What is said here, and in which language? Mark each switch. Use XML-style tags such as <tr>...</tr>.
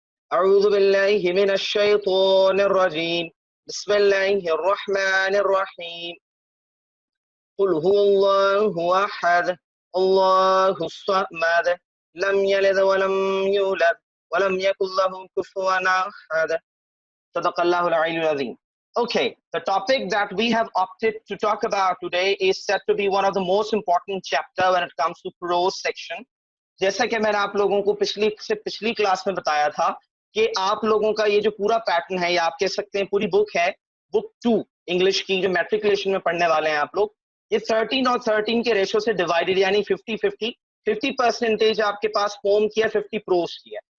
<ar>أعوذ بالله من الشيطان الرجيم بسم الله الرحمن الرحيم قل هو الله أحد الله الصمد لم يلد ولم يولد ولم يكن له كفوا أحد صدق الله العلي العظيم.</ar> <en>Okay, the topic that we have opted to talk about today is said to be one of the most important chapter when it comes to prose section.</en> <hi>जैसा कि मैंने आप लोगों को पिछली class में बताया था कि आप लोगों का ये जो पूरा पैटर्न है, या आप कह सकते हैं पूरी बुक है, बुक 2 इंग्लिश की जो मैट्रिकुलेशन में पढ़ने वाले हैं आप लोग, ये 13 और 13 के रेशो से डिवाइडेड, यानी 50-50 आपके पास पोम की है, 50 प्रोज की है.</hi>